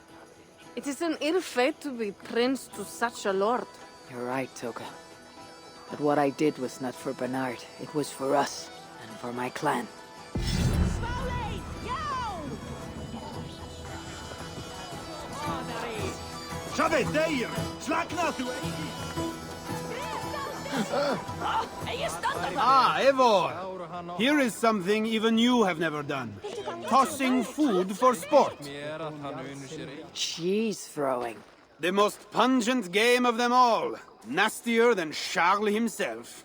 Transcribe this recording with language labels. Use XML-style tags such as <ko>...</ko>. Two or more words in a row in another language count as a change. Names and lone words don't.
<en>It is an ill fate to be prince to such a lord. You're right, Toka. But what I did was not for Bernard. It was for us, and for my clan. Shabbat Deir!</en> <is>Slakna þú eigi!</is> <en>Ah, Eivor! Here is something even you have never done. Tossing food for sport. Cheese throwing. The most pungent game of them all. Nastier than Charles himself.</en>